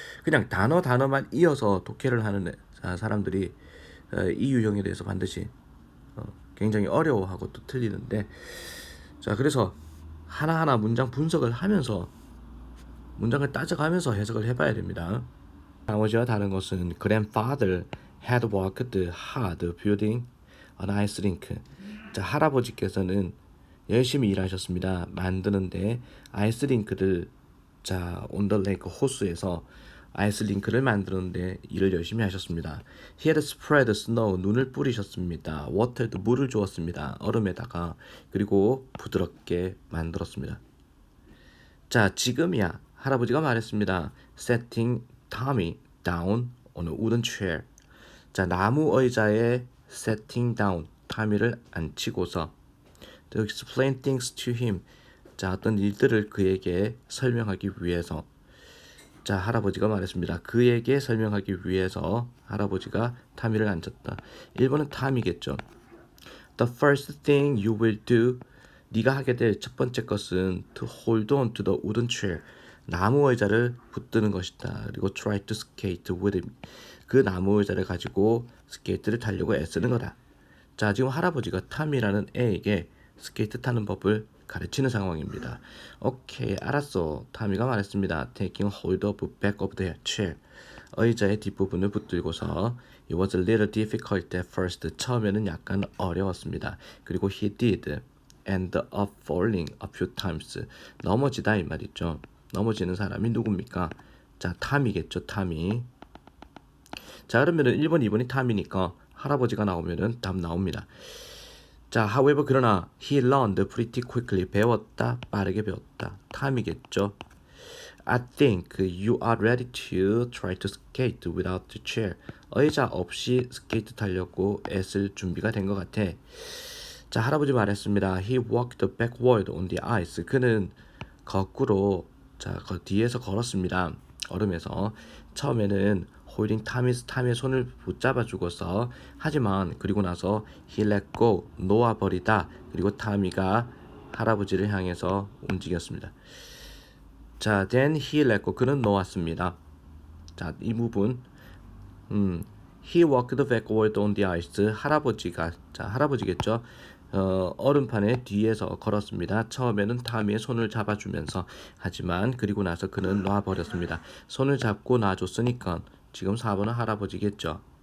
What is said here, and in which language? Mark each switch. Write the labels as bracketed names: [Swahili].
[Korean] 그냥 단어만 이어서 독해를 하는 사람들이 이 유형에 대해서 반드시 굉장히 어려워하고 또 틀리는데 자 그래서 하나하나 문장 분석을 하면서 문장을 따져가면서 해석을 해봐야 됩니다. 나머지와 다른 것은 [English] grandfather had worked hard building an ice rink. [Korean] 자 할아버지께서는 열심히 일하셨습니다. 만드는데 아이스링크를 자 [English] on the lake [Korean] 호수에서 아이스링크를 만드는데 일을 열심히 하셨습니다. [English] He had spread snow [Korean] 눈을 뿌리셨습니다. watered 물을 주었습니다. 얼음에다가 그리고 부드럽게 만들었습니다. 자 지금이야 할아버지가 말했습니다. [English] Setting Tommy down on a wooden chair. [Korean] 자 나무 의자에 [English] setting down [Korean] 타미를 앉히고서 [English] to explain things to him. [Korean] 자 어떤 일들을 그에게 설명하기 위해서 자 할아버지가 말했습니다. 그에게 설명하기 위해서 할아버지가 타미를 앉혔다. 1번은 타미겠죠. [English] The first thing you will do [Korean] 네가 하게 될 첫 번째 것은 [English] to hold on to the wooden chair [Korean] 나무 의자를 붙드는 것이다. 그리고 [English] try to skate with it [Korean] 그 나무 의자를 가지고 스케이트를 타려고 애쓰는 거다. 자 지금 할아버지가 타미라는 애에게 스케이트 타는 법을 가르치는 상황입니다. 오케이 알았어. 타미가 말했습니다. [English] Taking hold of back of the chair [Korean] 의자의 뒷부분을 붙들고서 [English] It was a little difficult at first [Korean] 처음에는 약간 어려웠습니다. [English] 그리고 he did end up falling a few times [Korean] 넘어지다 이 말이죠. 넘어지는 사람이 누굽니까? 자 타미겠죠. 타미. 자 그러면은 1번 2번이 타미니까 할아버지가 나오면은 답 나옵니다. 자, however 그러나 [English] he learned pretty quickly [Korean] 배웠다 빠르게 배웠다 타미겠죠. [English] I think you are ready to try to skate without the chair. [Korean] 의자 없이 스케이트 타려고 애쓸 준비가 된 것 같아. 자, 할아버지 말했습니다. [English] He walked backward on the ice. [Korean] 그는 거꾸로 자, 그 뒤에서 걸었습니다. 얼음에서. 처음에는 holding 탐의 손을 붙잡아 주고서 하지만 그리고 나서 [English] he let go [Korean] 놓아버리다 그리고 타미가 할아버지를 향해서 움직였습니다. 자, [English] then he let go [Korean] 그는 놓았습니다. 자, 이 부분 [English] he walked backward on the ice [Korean] 할아버지가 자 할아버지겠죠. 얼음판에 뒤에서 걸었습니다. 처음에는 타미의 손을 잡아주면서 하지만 그리고 나서 그는 놔버렸습니다. 손을 잡고 놔줬으니까 지금 4번은 할아버지겠죠.